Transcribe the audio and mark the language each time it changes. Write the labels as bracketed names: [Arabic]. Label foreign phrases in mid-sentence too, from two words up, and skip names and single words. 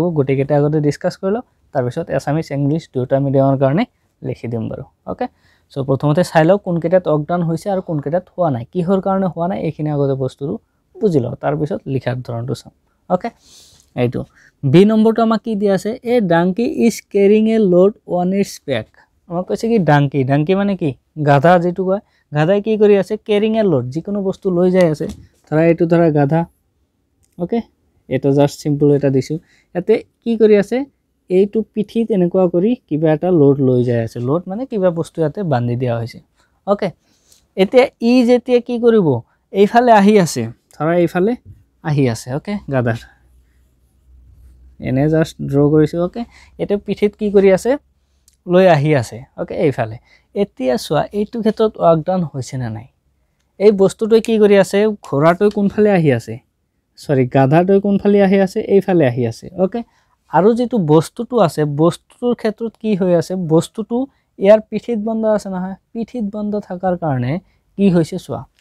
[Assamese] গোটেইকেটা আগতে ডিসকাস কৰিলো তাৰ পিছত [English] Assamese English [Assamese] দুটা মিডিয়ামৰ কাৰণে লিখি দিম বাৰু [English] okay so [Assamese] প্ৰথমতে চাই লও কোনকেটাত [English] work done [Assamese] হৈছে আৰু কোনকেটাত হোৱা নাই কিহৰ কাৰণে হোৱা নাই এইখিনি আগতে বস্তুটো বুজি লও তাৰ পিছত লিখাৰ ধৰণটো চাম ওকে এইটো বি নম্বৰটো আমাক কি দিয়া আছে [English] a donkey is carrying a load on its back [Assamese] আমাক কৈছে কি ডাঙ্কি মানে কি গাধা যেটো কয় গাধাই কি কৰি আছে [English] carrying a load [Assamese] যিকোনো বস্তু লৈ যায় আছে ধৰা এইটো ধৰা গাধা ওকে এটা [English] just simple [Assamese] এটা দিছো এতে কি কৰি আছে এইটো পিঠি এনেকুৱা কৰি কিবা এটা লোড লৈ যায় আছে লোড মানে কিবা বস্তু ইয়াতে বান্ধি দিয়া হৈছে ওকে এতে ই যেতিয়া কি কৰিব এইফালে আহি আছে ধৰা এইফালে আহি আছে ওকে গাধাৰ এনে [English] just draw [Assamese] কৰিছো ওকে এটা পিঠিত কি কৰি আছে লৈ আহি আছে ওকে এইফালে এতিয়া সোৱা এইটো ক্ষেত্ৰত [English] work done [Assamese] হৈছে না নাই এই বস্তুটো কি কৰি আছে ঘোৰাটো কোনফালে আহি আছে সৰি গাধাটো কোনফালে আহি আছে এইফালে আহি আছে ওকে আৰু যেটো বস্তুটো আছে বস্তুৰ ক্ষেত্ৰত কি হৈ আছে বস্তুটো ইয়াৰ পিঠিত বন্ধ আছে নহয় পিঠিত বন্ধ থাকাৰ কাৰণে কি হৈছে সোৱা